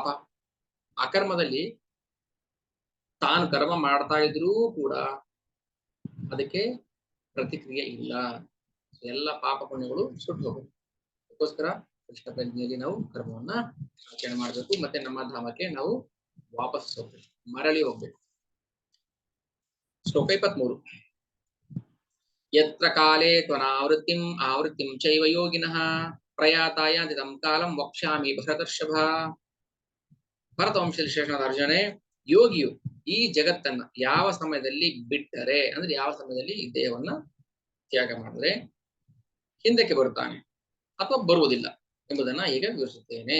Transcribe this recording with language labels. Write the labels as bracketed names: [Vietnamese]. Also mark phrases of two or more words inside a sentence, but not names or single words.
[Kannada] ಅಕರ್ಮದಲ್ಲಿ ತಾನು ಕರ್ಮ ಮಾಡ್ತಾ ಇದ್ರೂ ಕೂಡ ಅದಕ್ಕೆ ಪ್ರತಿಕ್ರಿಯೆ ಇಲ್ಲ, ಎಲ್ಲ ಪಾಪ ಪುಣ್ಯಗಳು ಸುಟ್ಟು ಹೋಗುತ್ತೆ. ಅದಕ್ಕೋಸ್ಕರ ಕೃಷ್ಣ ಪ್ರಜ್ಞೆಯಲ್ಲಿ ನಾವು ಕರ್ಮವನ್ನ ಆಚರಣೆ ಮಾಡಬೇಕು, ಮತ್ತೆ ನಮ್ಮ ಧಾಮಕ್ಕೆ ನಾವು ವಾಪಸ್ ಹೋಗ್ಬೇಕು, ಮರಳಿ ಹೋಗ್ಬೇಕು. ಶ್ಲೋಕ 23. [Sanskrit] ಯತ್ರ ಕಾಲೇ ತ್ವನಾವೃತ್ತಿಂ ಆವೃತ್ತಿಂ ಚೈವ ಯೋಗಿನಃ ಪ್ರಯಾತಾಯಾಂತಿತಂ ಕಾಲಂ ವಕ್ಷ್ಯಾಮಿ ಭರತರ್ಷಭ. [Kannada] ಭರತವಂಶದಲ್ಲಿ ಶ್ರೇಷ್ಠನಾದ ಅರ್ಜುನನೇ, ಯೋಗಿಯು ಈ ಜಗತ್ತನ್ನ ಯಾವ ಸಮಯದಲ್ಲಿ ಬಿಟ್ಟರೆ, ಅಂದ್ರೆ ಯಾವ ಸಮಯದಲ್ಲಿ ಈ ದೇಹವನ್ನ ತ್ಯಾಗ ಮಾಡಿದ್ರೆ ಹಿಂದಕ್ಕೆ ಬರುತ್ತಾನೆ ಅಥವಾ ಬರುವುದಿಲ್ಲ ಎಂಬುದನ್ನ ಈಗ ವಿವರಿಸುತ್ತೇನೆ.